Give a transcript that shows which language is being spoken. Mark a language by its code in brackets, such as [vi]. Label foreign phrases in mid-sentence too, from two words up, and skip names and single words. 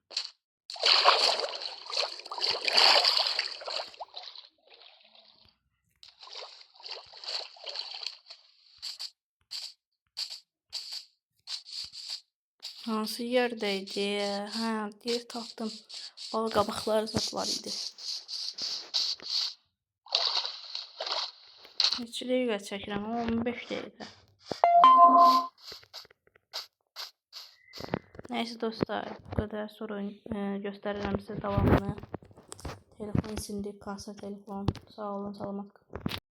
[tr] Hansı yerdeydi? [az] Hə, yer tapdım. Bal qabaqları zat var idi. Neçə dəqiqə çəkirəm? 15 dəqiqə. [tr] Neyse dostlar, bu kadar. Sonra gösteririm size devamını. Telefon sindi, kasa telefon. Sağ olun, salamat.